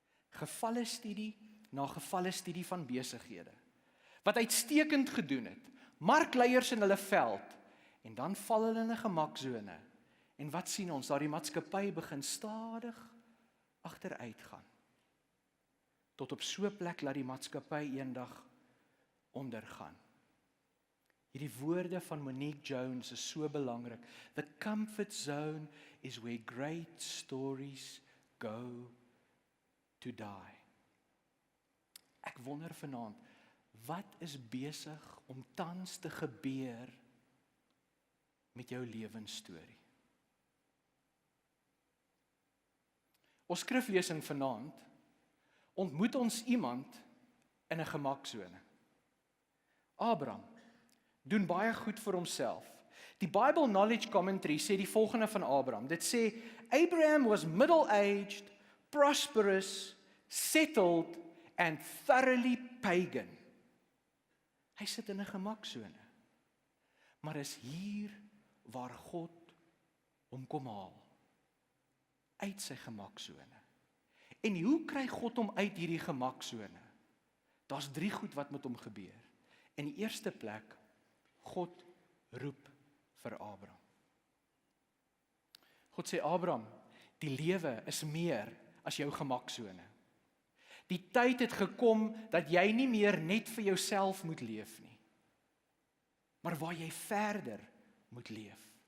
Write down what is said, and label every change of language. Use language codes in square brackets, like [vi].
[af] Gevalle studie na gevalle studie van besighede, wat uitstekend gedoen het, markleiers in hulle veld, en dan val hulle in 'n gemaksone. En wat sien ons? Daardie maatskappy begin stadig agteruit gaan. Tot op so 'n plek laat die maatskappy eendag ondergaan. Hierdie woorde van Monique Jones is so belangrik. [en] The comfort zone is where great stories go to die. [af] Ek wonder vanaand, wat is besig om tans te gebeur met jou lewensstorie? Ons skriflesing vanaand ontmoet ons iemand in 'n gemaksone. Abraham doen baie goed vir homself. Die Bible Knowledge Commentary sê die volgende van Abraham. Dit sê, [en] Abraham was middle-aged, prosperous, settled and thoroughly pagan. [af] Hy sit in 'n gemaksone. Maar is hier waar God hom kom haal. Uit sy gemaksone. En hoe kry God hom uit hierdie gemaksone? Daar's 3 goed wat met hom gebeur. In die eerste plek, God roep vir Abraham. God sê, Abraham, die lewe is meer as jou gemaksone. Die tyd het gekom dat jy nie meer net vir jouself moet leef nie, maar waar jy verder moet leef.